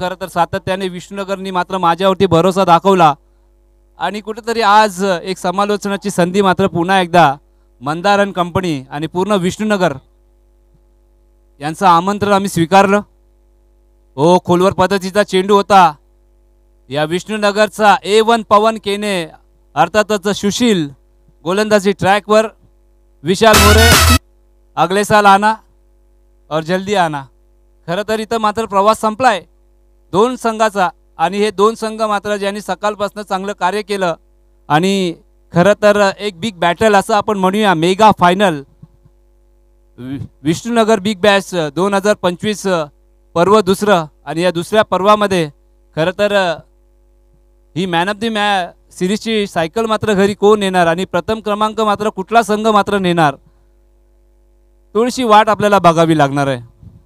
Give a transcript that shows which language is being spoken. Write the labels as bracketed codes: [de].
[mr] खरं तर सातत्याने विष्णुनगरनी मात्र माझ्यावरती भरोसा दाखवला आणि कुठेतरी आज एक समालोचनाची संधी मात्र पुन्हा एकदा मंदारन कंपनी आणि पूर्ण विष्णुनगर यांचं आमंत्रण आम्ही स्वीकारलं. ओ खोलवर पद्धतीचा चेंडू होता. या विष्णुनगरचा A1 पवन केने, अर्थातच सुशील गोलंदाजी ट्रॅकवर. [hi] विशाल मोरे अगले साल आना और जल्दी आना. [mr] खरं तर इथं मात्र प्रवास संपलाय 2 संघाचा आणि हे 2 संघ मात्र ज्यांनी सकाळपासून चांगलं कार्य केलं आणि खरं तर एक बिग बॅटल असं आपण म्हणूया. Mega final Vishnunagar big Bash 2025 पर्व दुसरं आणि या दुसऱ्या पर्वामध्ये खरं तर he man of the सिरीजची cycle मात्र घरी कोण नेणार आणि प्रथम क्रमांक मात्र कुठला संघ मात्र नेणार, थोडीशी वाट आपल्याला बघावी लागणार आहे.